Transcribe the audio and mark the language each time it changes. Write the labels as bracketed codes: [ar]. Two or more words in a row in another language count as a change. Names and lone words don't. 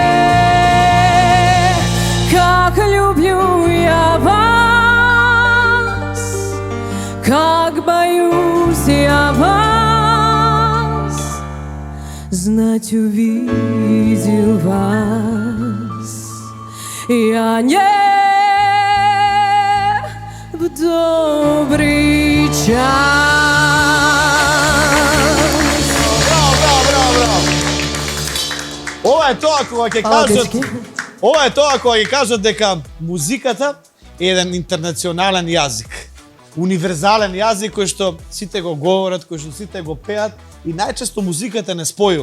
[ru] Как люблю я вас, как боюсь я вас. Знать увидел вас я не в добрый час. [mk] Ова е тоа кога ќе кажат, ова е тоа кога ќе кажат дека музиката е еден интернационален јазик. Универзален јазик кој што сите го говорат, кој што сите го пеат и најчесто музиката не спојува.